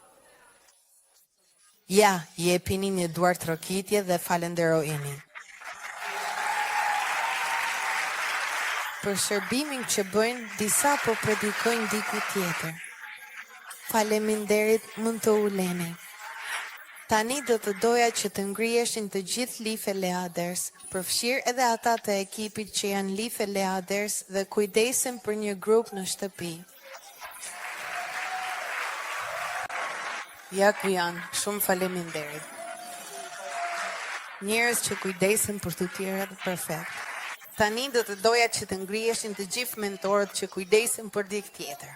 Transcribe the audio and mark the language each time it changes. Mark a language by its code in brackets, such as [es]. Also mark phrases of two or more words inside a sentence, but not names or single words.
[sq] Ja, jepini një duar trokitje dhe falenderojini. Për shërbimin që bëjnë, disa po predikojnë diku tjetër. Faleminderit, mund të uleni. Tani do të doja që të ngriheshin të gjithë [en] life leaders, [sq] përfshirë edhe ata të ekipit që janë [en] life leaders [sq] dhe kujdesen për një grup në shtëpi. Ja ku janë, shumë faleminderit. Njerëz që kujdesen për të tjerët perfekt. Tani do të doja që të ngriheshin të gjithë mentorët që kujdesen për dikë tjetër.